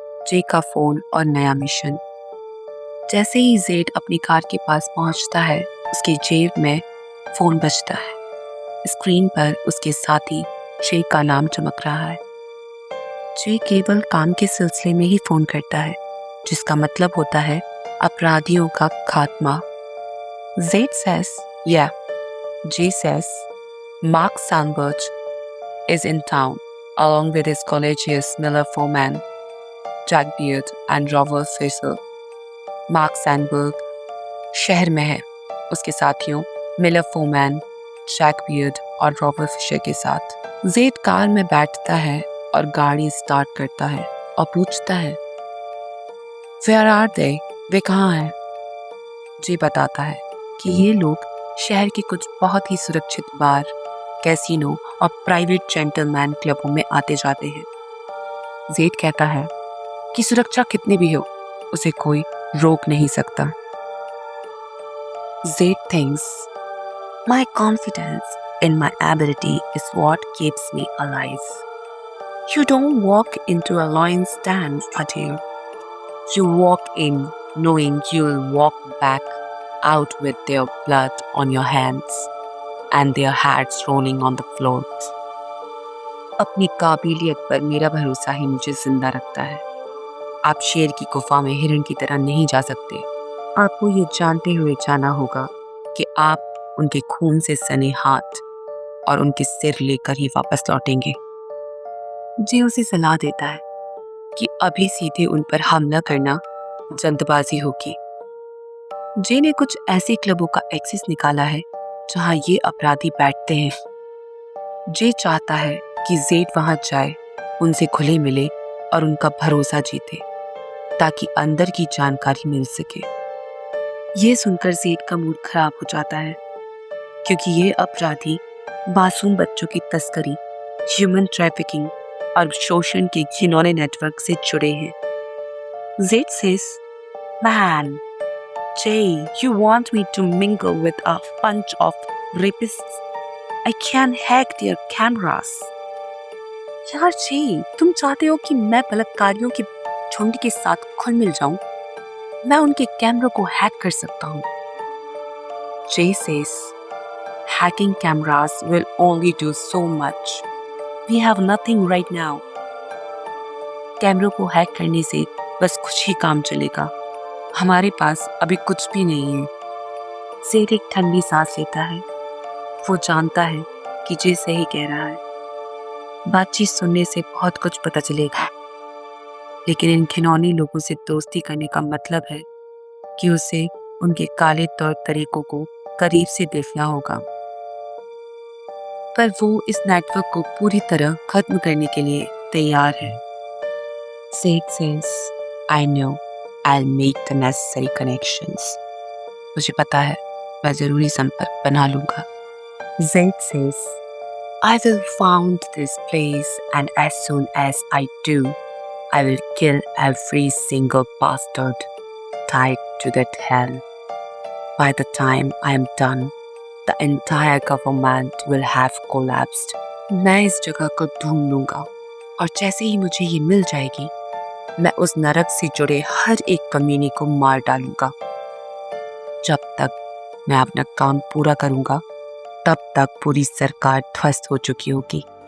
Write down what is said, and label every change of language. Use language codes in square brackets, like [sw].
[hi] जे का फोन और नया मिशन। जैसे ही ज़ेड अपनी कार के पास पहुंचता है, उसकी जेब में फोन बजता है। स्क्रीन पर उसके साथी जे का नाम चमक रहा है। जे केवल काम के सिलसिले में ही फोन करता है, जिसका मतलब होता है अपराधियों का खात्मा। [en] Z says, yeah. Jay says, Mark Sandberg is in town along with his colleagues Miller Foreman, Jack Beard and Robert Fisher. [hi] Mark Sandberg शहर में है, उसके साथियों मिलर फोमैन, जैक बियर्ड और रॉबर्ट फिशर के साथ। ज़ेड कार में बैठता है और गाड़ी स्टार्ट करता है और पूछता है, [en] Where are they? [hi] वे कहाँ हैं? जे बताता है कि ये लोग शहर के कुछ बहुत ही सुरक्षित बार, कैसीनो और प्राइवेट जेंटलमैन क्लबों में आते जाते हैं। ज़ेड कहता है कि सुरक्षा कितनी भी हो, उसे कोई रोक नहीं सकता। [en] Zed thinks, my confidence in my ability is what keeps me alive. You don't walk into a lion's stand, Adil. You walk in knowing you'll walk back out with their blood on your hands and their hats rolling on the floor. [hi] अपनी काबिलियत पर मेरा भरोसा ही मुझे जिंदा रखता है। आप शेर की गुफा में हिरण की तरह नहीं जा सकते। आपको ये जानते हुए जाना होगा कि आप उनके खून से सने हाथ और उनके सिर लेकर ही वापस लौटेंगे। जे उसे सलाह देता है कि अभी सीधे उन पर हमला करना जल्दबाजी होगी। जे ने कुछ ऐसे क्लबों का एक्सेस निकाला है जहां ये अपराधी बैठते हैं। जे चाहता है कि ज़ेड वहां जाए, उनसे खुले मिले और उनका भरोसा जीते ताकि अंदर की जानकारी मिल सके। ये सुनकर ज़ेड का मूड खराब हो जाता है क्योंकि ये अपराधी मासूम बच्चों की तस्करी, ह्यूमन ट्रैफिकिंग और शोषण के घिनौने नेटवर्क से जुड़े हैं। [en] Z says, Man, Jay, you want me to mingle with a bunch of rapists? I can hack their cameras. [hi] यार जे, तुम चाहते हो कि मैं बलात्कारियों की झुंड के साथ खुल मिल जाऊं? मैं उनके कैमरों को हैक कर सकता हूं। जे [en] says, Hacking cameras will only do so much. We have nothing right now. [hi] कैमरों को हैक करने से बस कुछ ही काम चलेगा. हमारे पास अभी कुछ भी नहीं है. ज़ेड एक ठंडी सांस लेता है. वो जानता है कि जे सही कह रहा है. बातचीत सुनने से बहुत कुछ पता चलेगा, लेकिन इन घिनौने लोगों से दोस्ती करने का मतलब है कि उसे उनके काले तौर तरीकों को करीब से देखना होगा. पर वो इस नेटवर्क को पूरी तरह खत्म करने के लिए तैयार है. [en] Zed says, I know I'll make the necessary connections. [hi] मुझे पता है मैं जरूरी संपर्क बना लूंगा. [en] Zed says, I will found this place and as soon as I do, I will kill every single bastard tied to that hell. By the time I am done, the entire government will have collapsed. [hi] मैं इस जगह को ढूंढ लूंगा और जैसे ही मुझे ये मिल जाएगी, मैं उस नरक से जुड़े हर एक कमीने को मार डालूंगा. जब तक मैं अपना काम पूरा करूंगा, तब तक पूरी सरकार ध्वस्त हो चुकी होगी.